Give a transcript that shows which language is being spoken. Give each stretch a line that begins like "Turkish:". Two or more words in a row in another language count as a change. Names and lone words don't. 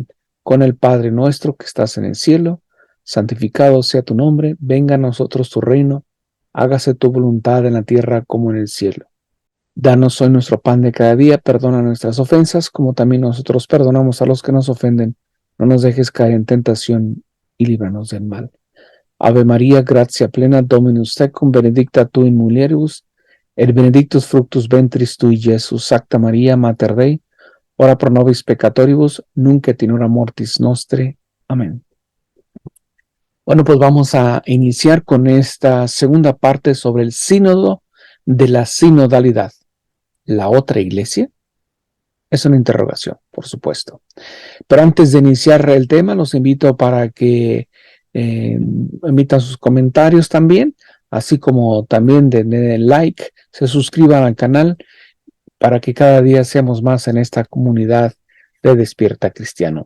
Spanish: Con el Padre nuestro que estás en el cielo, santificado sea tu nombre, venga a nosotros tu reino, hágase tu voluntad en la tierra como en el cielo. Danos hoy nuestro pan de cada día, perdona nuestras ofensas, como también nosotros perdonamos a los que nos ofenden. No nos dejes caer en tentación y líbranos del mal.
Latin: Ave María, gratia plena, Dominus tecum, benedicta tu in mulieribus, et benedictus fructus ventris tui, Iesus. Sacta María, Mater Dei, ora pro nobis peccatoribus, nunc et in hora mortis nostre.
Spanish: Amén. Bueno, pues vamos a iniciar con esta segunda parte sobre el sínodo de la sinodalidad. ¿La otra iglesia? Es una interrogación, por supuesto. Pero antes de iniciar el tema, los invito para que emitan sus comentarios también, así como también den like, se suscriban al canal para que cada día seamos más en esta comunidad de Despierta Cristiano.